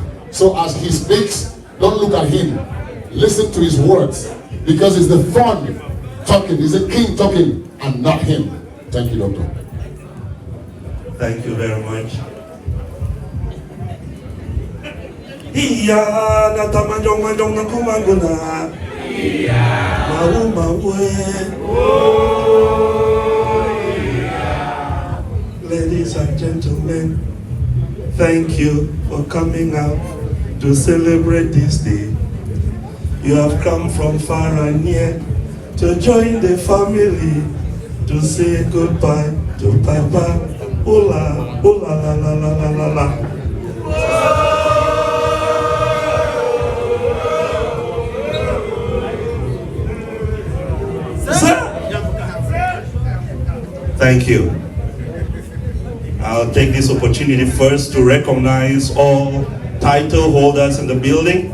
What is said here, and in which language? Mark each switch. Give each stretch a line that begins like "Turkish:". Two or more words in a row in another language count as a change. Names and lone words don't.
English: So as he speaks, don't look at him. Listen to his words. Because it's the fun talking, it's the king talking and not him. Thank you, Doctor. Thank you very much. Iya natamanjong na kumanguna. Iya. Mau. Ladies and gentlemen, thank you for coming out to celebrate this day. You have come from far and near to join the family to say goodbye to Papa. Hola, hola, la la la la la la. Thank you. I'll take this opportunity first to recognize all title holders in the building.